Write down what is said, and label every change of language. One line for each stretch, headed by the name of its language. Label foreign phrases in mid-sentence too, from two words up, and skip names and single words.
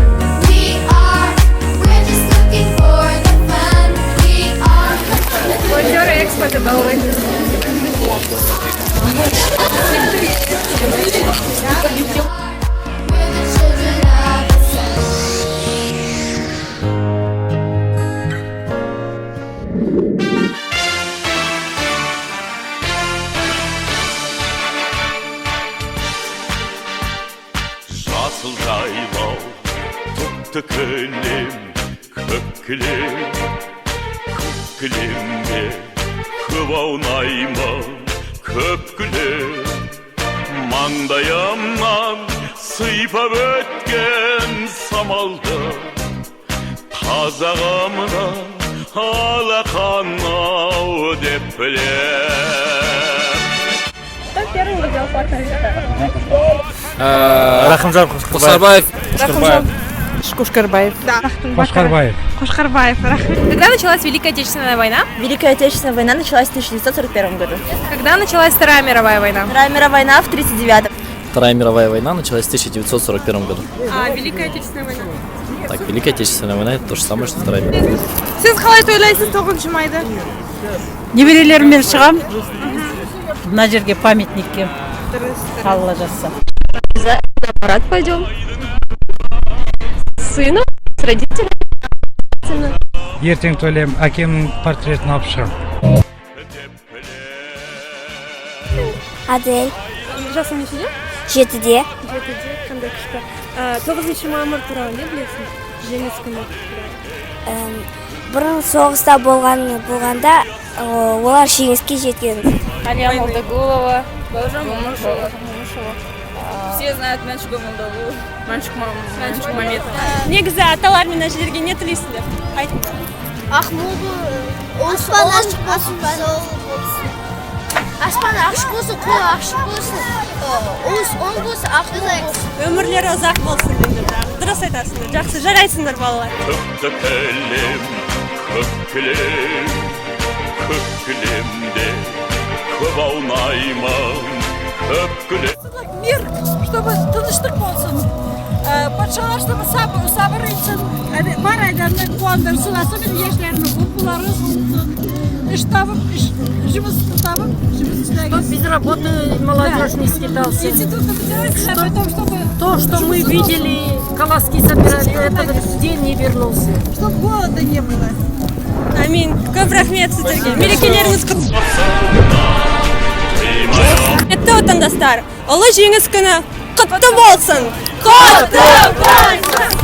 English: We're just looking for the fun.
Russian: Волонтеры Экспо Дубовой.
English: We're the children of the sun.
Kazakh: Жасыл жайлау тұтты кілем көк кілемде көп аунаймын көп күлем маңдайымнан сыйпап өткен самалды қазағымнан алақанау деп білем.
Russian: Кто первым увидел факт Рахымжан Кушкарбаев. Кушкарбаев. Да. Кушкарбаев. Когда началась Великая Отечественная война? Великая Отечественная война началась в 1941 году. Когда началась Вторая мировая война? Вторая мировая война в 1939. Вторая мировая война началась в 1941 году. А Великая Отечественная война? Так, Великая Отечественная война это то же самое, что Вторая мировая.
Kazakh: Siz қалай тойлайсыз 9 майда? Немерелеріммен шығам. Мына жерге памятникке Алла жазса.
Russian: За аппарат пойдем. С сыном, с родителями.
Kazakh: ертең тойлаймын әкемнің портретін алып шығамын. Адель. Жасың нешеде? 7-де. 7-де, қандай күшті. 9 мамыр туралы не білесің? Жеңіс күні. Бұрын соғыста болғанда олар жеңіске жеткен. Алия Молдагулова, Момышева.
Russian: Все знают Мәншүк Молдагулова. Мәншүк Маметова.
Kazakh: Негізі аталармен әжелерге не тілейсіңдер? Айтыңыз. Ақмолды аспан ашық болсын. Аспан ашық болсын, қол ашық болсын. Оң болсын, ақ болсын. Өмірлері ұзақ болсын деңдер. Дұрыс айтасыңдар. Жақсы жарайсыңдар балалар. Көк кілемде көп аунаймын көп күлем.
Russian: Мир, чтобы
Kazakh: тыныштық болсын. Патшалар, чтобы сабыр етсін. Бар айдарына қуандырсын, особенно ештерінің бұлары сұлсын. Іш табып, жұмыс табып, жұмыс істеген.
Russian: Без работы молодежь не скитался. То, что мы видели, колоски собирали, этот день не вернулся. Чтобы голода не было.
Kazakh: Амин. Көп рахмет сіздерге. Мерекелеріңіз құтты отандастар. Ұлы жеңіс күні құтты болсын. Құтты болсын.